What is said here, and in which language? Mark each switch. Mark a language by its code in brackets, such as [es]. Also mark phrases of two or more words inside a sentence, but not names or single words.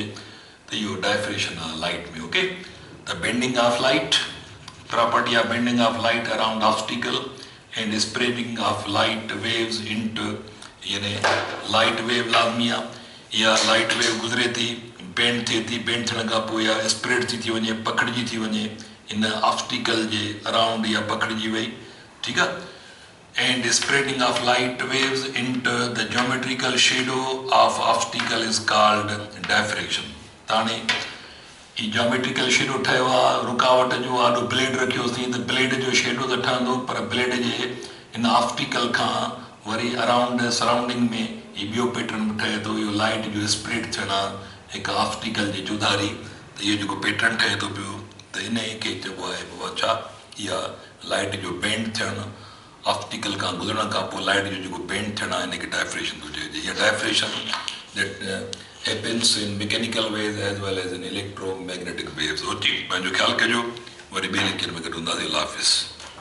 [sd] त इहो डायफ्रेक्शन आहे लाइट में ओके। [en] त bending of light, property of bending of light around obstacle and spreading of light waves into [sd] यानी लाइट वेव लाज़मी आहे। इहा लाइट वेव गुज़रे थी, बेंड थिए थी, बेंड थियण खां पोइ इहा स्प्रेड थी वञे, पखिड़िजी थी वञे इन ऑब्स्टिकल जे अराउंड, इहा पखिड़िजी वई ठीकु आहे। [en] And spreading of light waves into the geometrical shadow of obstacle is called diffraction. [sd] त हाणे हीउ ज्योमेट्रिकल शेडो ठहियो आहे रुकावट जो, आॾो ब्लेड रखियोसीं त ब्लेड जो शेडो त ठहंदो, पर ब्लेड जे इन ऑब्स्टिकल खां वरी [en] around surrounding [sd] में हीउ ॿियो पैटर्न बि ठहे थो। इहो लाइट जो स्प्रेड थियणु आहे हिकु ऑब्स्टिकल जी जुदारी, त इहो जेको पैटर्न ठहे थो पियो त इन ई खे चइबो आहे बाबा छा, इहा लाइट जो बेंड थियणु, ऑब्स्टिकल खां गुज़रण खां पोइ लाइट जो जेको बेंड थियणु आहे हिनखे डायफ्रेक्शन थो चइजे। [en] इहा diffraction that happens in mechanical ways as well as in electromagnetic waves। [sd] पंहिंजो ख्यालु कजो, वरी ॿिए लेक्चर में गॾु हूंदासीं। अल्लाह हाफ़िज़।